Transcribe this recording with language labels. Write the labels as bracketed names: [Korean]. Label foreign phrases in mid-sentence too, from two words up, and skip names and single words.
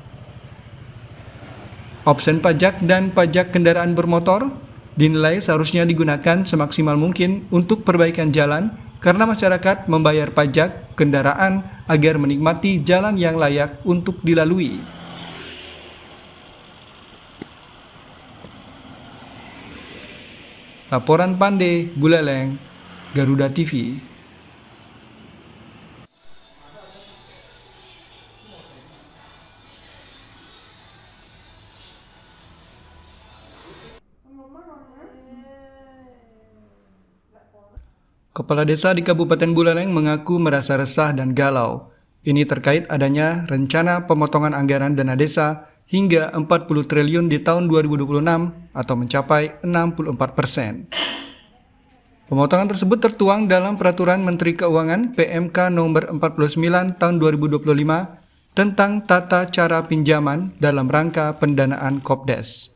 [Indonesian] Opsen pajak dan pajak kendaraan bermotor dinilai seharusnya digunakan semaksimal mungkin untuk perbaikan jalan karena masyarakat membayar pajak kendaraan agar menikmati jalan yang layak untuk dilalui. Laporan Pande, Buleleng, Garuda TV. Kepala Desa di Kabupaten Buleleng mengaku merasa resah dan galau. Ini terkait adanya rencana pemotongan anggaran dana desa hingga 40 triliun di tahun 2026 atau mencapai 64%. Pemotongan tersebut tertuang dalam Peraturan Menteri Keuangan PMK nomor 49 tahun 2025 tentang tata cara pinjaman dalam rangka pendanaan Kopdes.